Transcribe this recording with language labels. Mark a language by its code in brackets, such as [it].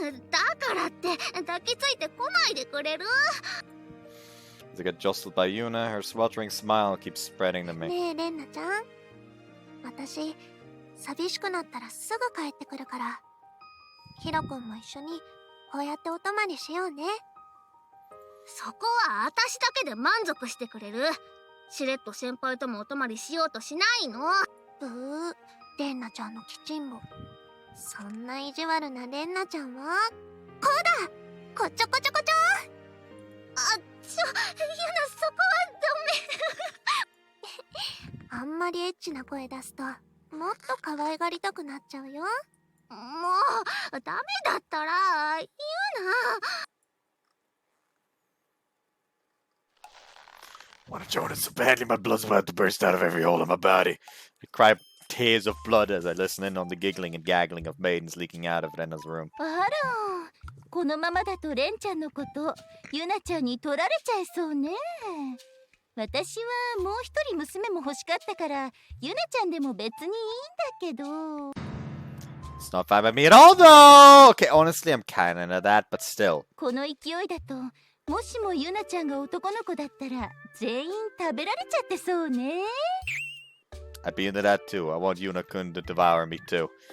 [ja] だからって抱きついてこないでくれる？ [en] As I get jostled by Yuna, her sweltering smile keeps spreading to me. [ja] ねえレンナちゃん、私寂しくなったらすぐ帰ってくるから、ヒロ君も一緒にこうやってお泊まりしようね。そこは私だけで満足してくれる？しれっと先輩ともお泊まりしようとしないの？ブー、レンナちゃんのキチンボ。そんな意地悪なレンナちゃんはこうだ、こちょこちょこちょ。ユナ、そこはダメ。あんまりエッチな声出すともっと可愛がりたくなっちゃうよ。もうダメだったらユ [en] I want to join it so badly, my blood's about to burst out of every hole in my body. I cry tears of blood as I listen in on the giggling and gaggling of maidens leaking out of Renna's room. [ja] あら、このままだとレンちゃんのことユナちゃんに取られちゃいそうね。私はもう一人娘も欲しかったからユナちゃんでも別にいいんだけど。 [en] It's not fine by me at all, though! Okay, honestly, I'm kinda into that, but still. [ja] この勢いだともしもユナちゃんが男の子だったら全員食べられちゃってそうね。 [en] I'd be into that too. I want Yuna-kun to devour me too.